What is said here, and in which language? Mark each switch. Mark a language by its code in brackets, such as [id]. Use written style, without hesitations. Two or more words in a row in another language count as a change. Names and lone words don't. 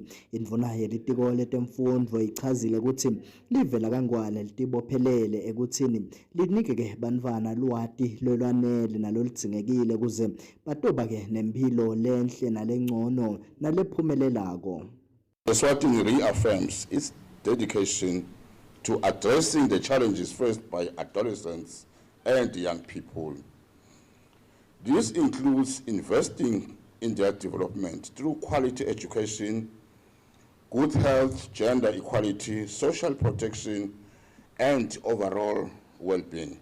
[ss] Indvuna yelitiko letemfundvo ichazile ukuthi livela kangwane litibophelele ekuthini linike ke bantfwana lwati lolwanele naloludzingekile kuze batoba ke nempilo lenhle nalengcono nalephumelelako. [en] Eswatini reaffirms its dedication to addressing the challenges faced by adolescents and young people. This includes investing in their development through quality education, good health, gender equality, social protection, and overall well-being.